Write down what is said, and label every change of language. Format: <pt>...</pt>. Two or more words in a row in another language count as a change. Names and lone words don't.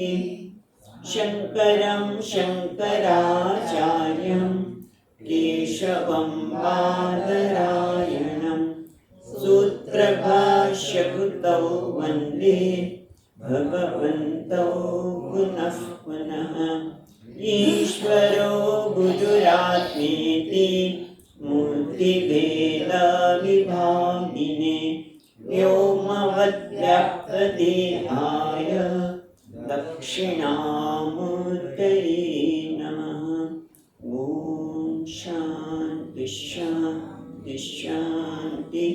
<sa>શંકરં શંકરાચાર્યં કેશવં બાદરાયણં સૂત્રભાષ્યકૃતૌ વંદે ભગવन्तौ પુનઃ પુનઃ. ઈશ્વરો ગુરુરાત્મેતિ મૂર્તિ बुद्धिभेदविभागिने व्योमवद्व्याप्तदेहाय दक्षिणामूर्तये नमः। ॐ शान्ति शान्ति शान्तिः।</sa>